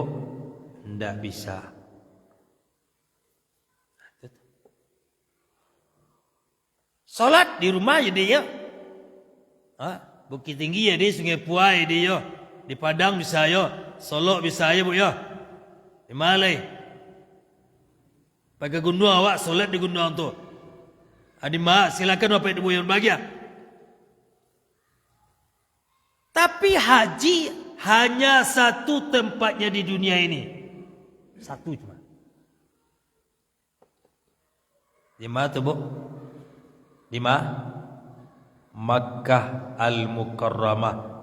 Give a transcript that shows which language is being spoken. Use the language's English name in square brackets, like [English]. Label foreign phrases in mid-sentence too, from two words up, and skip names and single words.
[Indonesian] Tidak bisa. Solat di rumah jadi ya. Bukit Tinggi ya di Sungai Puai dia, di Padang bisa ya, Solok bisa ya Bu ya, di Malai. [Minangkabau] Pakai gunung awak solat di gunung tu. [Indonesian] Adi mak silakan Bapak Ibu yang bahagia. Tapi haji hanya 1 tempatnya di dunia ini, 1 cuma. Di mana tu Bu? Di mana? Makkah Al-Mukarramah.